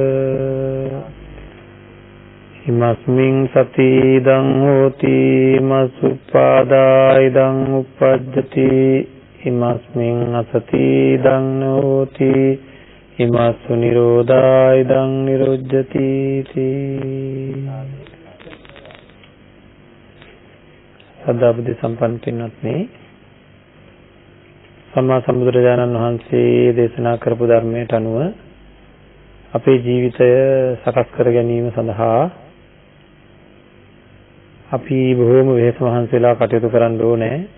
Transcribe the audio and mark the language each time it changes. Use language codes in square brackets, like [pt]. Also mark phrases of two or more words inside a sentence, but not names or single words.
[pi] හිමස්මින් සති ඉදං හෝති මසුප්පාදා ඉදං උප්පජ්ජති හිමස්මින් අසති ඉදං නෝති හිමස්සු නිරෝධා ඉදං නිරුජ්ජති [si] සදාබුද්ධ සම්පන්න පින්වත්නි, සම්මා සම්බුදුරජාණන් වහන්සේ දේශනා කරපු ධර්මයට අනුව අපේ ජීවිතය සකස් කර ගැනීම සඳහා අපි බොහෝම වෙහෙස මහන්සිලා කටයුතු කරන්න ඕනේ.